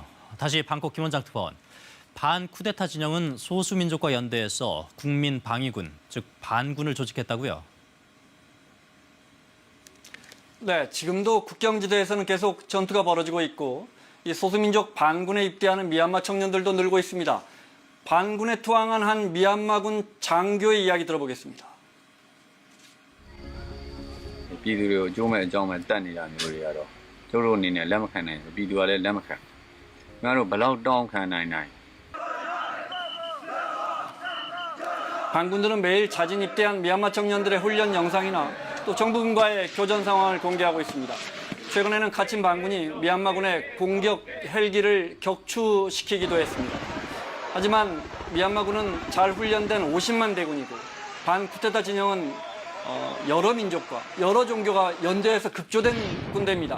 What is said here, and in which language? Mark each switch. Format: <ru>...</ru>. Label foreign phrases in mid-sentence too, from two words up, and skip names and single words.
<ko>다시 방콕 김원장 특파원, 반쿠데타 진영은 소수민족과 연대해서 국민방위군, 즉 반군을 조직했다고요? 네, 지금도 국경지대에서는 계속 전투가 벌어지고 있고 이 소수민족 반군에 입대하는 미얀마 청년들도 늘고 있습니다. 반군에 투항한 한 미얀마군 장교의 이야기 들어보겠습니다.</ko> <my>ပြည်သူတွေကိုကြိုးမဲ့အကြောင်းမဲ့တတ်နေတာမျိုးတွေကတော့ကျတို့အနေနဲ့လက်မခံနိုင်ဘူးပြည်သူကလည်းလက်မခံငါတို့ဘလောက်တောင်းခံနိုင်နိုင်</my> <ko>반군들은 매일 자진 입대한 미얀마 청년들의 훈련 영상이나 또 정부군과의 교전 상황을 공개하고 있습니다. 최근에는 갇힌 반군이 미얀마군의 공격 헬기를 격추시키기도 했습니다. 하지만 미얀마군은 잘 훈련된 50만 대군이고 반쿠데타 진영은 여러 민족과 여러 종교가 연대해서 급조된 군대입니다.</ko>